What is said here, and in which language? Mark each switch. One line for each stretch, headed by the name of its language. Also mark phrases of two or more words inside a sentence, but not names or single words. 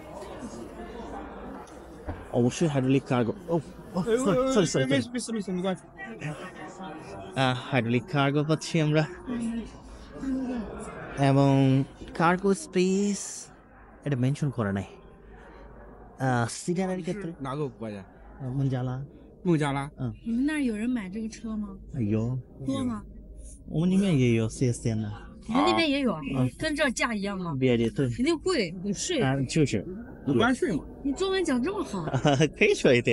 Bangla: অবশ্যই
English: hydraulic cargo,
Bangla: সরি,
Chinese: 没关系。
English: hydraulic cargo
Bangla: পাচ্ছি আমরা, এবং
English: cargo space
Bangla: এটা মেনশন করে নাই। সিডানের ক্ষেত্রে
Chinese: 哪个国家？
Bangla: মঞ্জালা,
Chinese: 孟加拉。你们那儿有人买这个车吗？有，多吗？我们里面也有 CSN 的，你们那边也有啊？跟这儿价一样吗？别的对，肯定贵，有税。就是有关税吗？你中文讲这么好，可以说一点，